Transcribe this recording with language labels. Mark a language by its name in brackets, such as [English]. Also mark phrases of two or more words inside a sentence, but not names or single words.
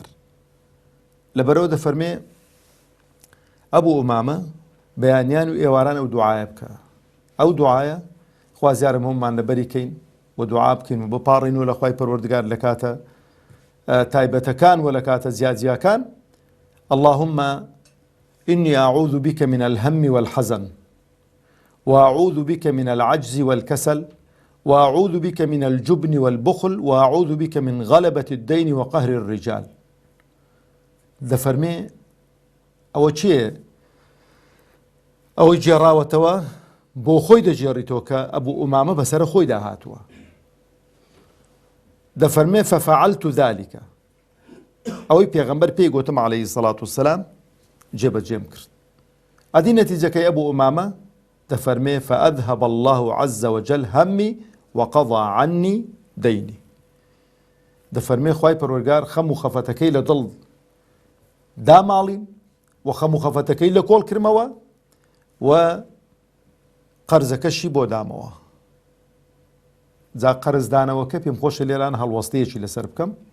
[Central Kurdish] لەبەرەوە دەفەرمێ ئەبوو ئومامە بەیانیان و ئێواران ئەو دوعایە بکە. ئەو دوعایە خوازیارم هەمومان لەبەریکەین و دوعا بکەین و بپاڕین و لە خوای پەروەردگار لە کاتە تایبەتەکان و لە کاتە زیادزیاکان. [Arabic] اللهم إني أعوذ بك من الهم والحزن وأعوذ بك من العجز والكسل وأعوذ بك من الجبن والبخل وأعوذ بك من غلبة الدين وقهر الرجال. [Central Kurdish] دەفەرمێ ئەوە چییە؟ ئەوەی جێڕاوەتەوە بۆ خۆی دەجێڕیتەوە کە ئەبوو ئومامە بەسەرە خۆی داهاتووە. دەفەرمێ [Arabic] فەفەعەلت ذلك، [Central Kurdish] ئەوەی پێغەمبەر پێی گوتم [Arabic] عەلەیهی سەڵاتو وەسەلام [Central Kurdish] جێبەجێم کرد. ئەدی نەتیجەکەی ئەبوو ئومامە دفرمي [Arabic] فأذهب الله عز وجل همي وقضى عني ديني. [Central Kurdish] دفرمي خواي پروردگار خم و خفتكي لدل دا ماڵین و خەم و خەفەتەکەی لە کۆڵ کردمەوە و قەرزەکەشی بۆ دامەوە. جا قەرزدانەوەکە پێم خۆشە لێران هەڵوەستەیەکی لەسەر بکەم.